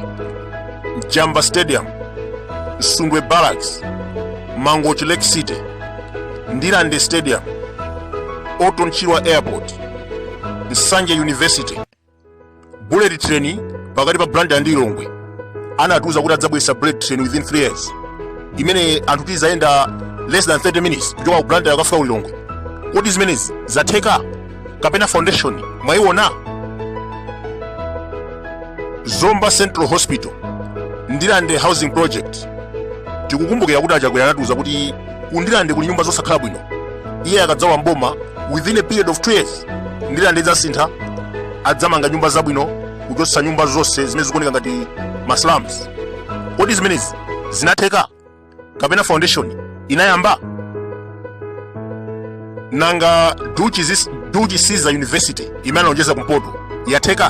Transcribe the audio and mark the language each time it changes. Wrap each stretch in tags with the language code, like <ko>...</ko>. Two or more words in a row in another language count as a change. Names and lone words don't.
<ny>Jamba Stadium, Sungwe Barracks, Mangochi Lake City, Ndilande Stadium, Oton Chirwa Airport, Nsanje University,</ny> <en>bullet train</en> <ny>pakati pa Blantyre ndi Lilongwe anatuza kuti adzabwesa</ny> <en>bullet train within 3 years</en> <ny>imene anthu tizaenda</ny> <en>less than 30 minutes</en> <ny>kuchoka ku Blantyre kafika ku Lilongwe. Kodi zimenezi zatheka kapena foundation mwaiona? Zomba Central Hospital, Ndilande Housing Project, tikukumbukira kuti achakwera anatuza kuti ku Ndilande kuli nyumba zosakhala bwino. Iye akadzawa mboma</ny> <en>within a period of 2 years</en> <ny>Ndilande idzasintha, adzamanga nyumba zabwino kuchotsa nyumba zonse zimene zikuoneka ngati maslums. Kodi zimenezi zinatheka kapena foundation inayamba? Nanga Duchi Caesar University imene analonjeza kumpoto yatheka?</ny>